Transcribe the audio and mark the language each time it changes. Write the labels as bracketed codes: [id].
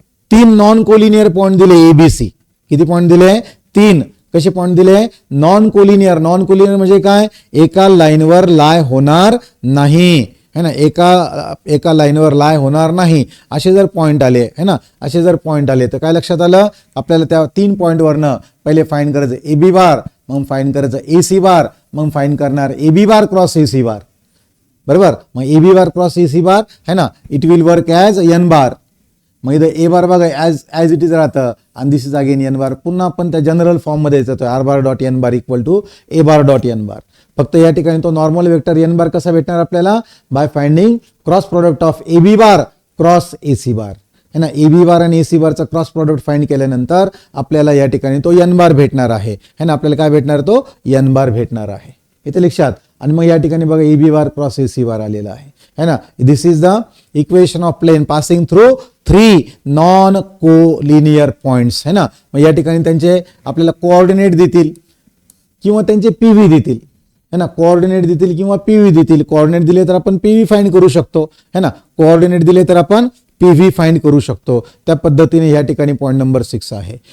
[mr] 3 non collinear point दिले ABC. किती point दिले 3. कसे पॉइंट दिले नॉन कोलिनियर. नॉन कोलिनियर म्हणजे काय एका लाईनवर लाय होणार नाही है ना. एका लाईनवर लाय होणार नाही असे जर पॉइंट आले है ना. असे जर पॉइंट आले तर काय लक्षात आलं आपल्याला त्या 3 पॉइंटवरनं पहिले फाइंड करायचं ए बी बार मग फाइंड करायचं ए सी बार मग फाइंड करणार A B bar cross A C बार बरोबर. मग A B bar cross A C बार है ना. [en] It will work as N bar. [mr] मग इथं ए बार बघा [en] as it is [mr] राहतं आणि [en] This is again N bar. [mr] पुन्हा आपण त्या जनरल फॉर्ममध्ये जातो [en] R bar dot N bar [mr] equal to A bar dot N बार. फक्त या ठिकाणी तो नॉर्मल वेक्टर एन बार कसा भेटणार आपल्याला [en] by finding cross product of A B bar cross A C bar [mr] है ना. ए बी बार आणि ए सी बारचा क्रॉस प्रोडक्ट फाइंड केल्यानंतर आपल्याला या ठिकाणी तो एन बार भेटणार आहे है ना. आपल्याला काय भेटणार तो एन बार भेटणार आहे. इथे लक्षात. आणि मग या ठिकाणी बघा A B bar cross A C बार आलेला आहे है ना. [en] This is the equation of plane passing through 3 non collinear points है ना. [mr] मग या ठिकाणी त्यांचे आपल्याला कोऑर्डिनेट देतील किंवा त्यांचे पीव्ही देतील है ना. कोऑर्डिनेट देतील किंवा पीव्ही देतील. कोऑर्डिनेट दिले तर आपण पीव्ही फाइंड करू शकतो है ना. कोऑर्डिनेट दिले तर आपण पीव्ही फाइंड करू शकतो. त्या पद्धतीने या ठिकाणी पॉईंट नंबर 6 आहे.